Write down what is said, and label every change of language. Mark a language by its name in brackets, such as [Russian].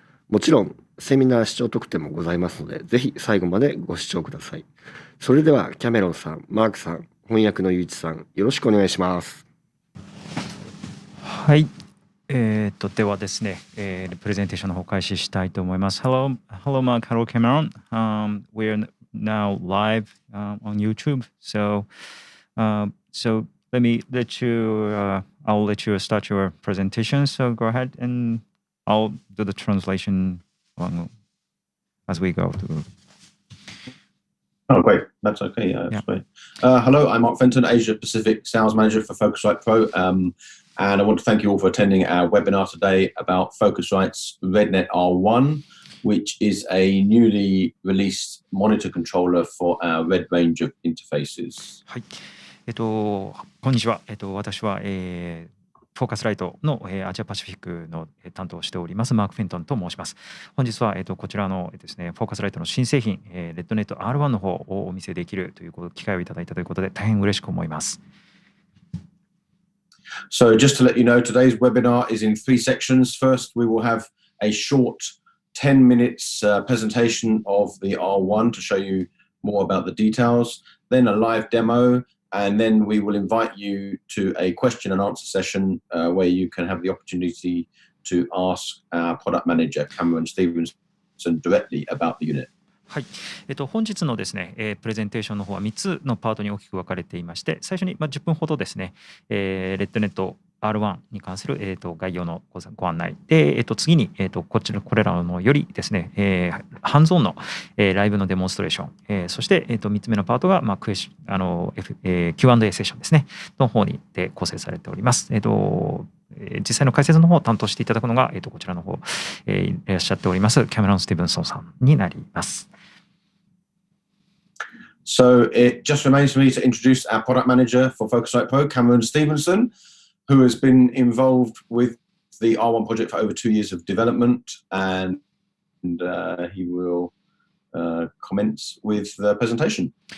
[Japanese] もちろんセミナー視聴特典もございますので、ぜひ最後までご視聴ください。それではキャメロンさん、マークさん、翻訳のゆういちさん、よろしくお願いします。はい。ではですね、プレゼンテーションの方開始したいと思います。 [English] Hello, Mark. Hello, Cameron. We're now live on YouTube. So I'll let you start your presentation. So go ahead and I'll do the translation as we go through. Oh, great. That's okay. That's great. Hello, I'm Mark Fenton, Asia Pacific Sales Manager for Focusrite Pro. And I want to thank you all for attending our webinar today about Focusrite's REDNET R1, which is a newly released monitor controller for our RED range of interfaces. [Japanese] はい。こんにちは。私は、フォーカスライトの、アジアパシフィックの担当をしておりますマーク・フェントンと申します。本日は、こちらのですね、フォーカスライトの新製品、REDNET R1 の方をお見せできるという機会をいただいたということで、大変嬉しく思います。 [English] So just to let you know, today's webinar is in 3 sections. First, we will have a short 10 minutes presentation of the R1 to show you more about the details, then a live demo, and then we will invite you to a question and answer session where you can have the opportunity to ask our product manager, Cameron Stevenson, directly about the unit. [Japanese] はい。本日のですね、プレゼンテーションの方は3つのパートに大きく分かれていまして、最初に10分ほどですね、REDNET R1 に関する、概要のご案内で、次に、これらのよりですね、ハンズオンの、ライブのデモンストレーション、そして、3つ目のパートが、Q&A セッションですね、の方にで構成されております。実際の解説の方を担当していただくのが、こちらの方、いらっしゃっておりますキャメロン・スティブンソンさんになります。 [English] So it just remains for me to introduce our product manager for Focusrite Pro, Cameron Stevenson, who has been involved with the R1 project for over 2 years of development, and he will commence with the presentation.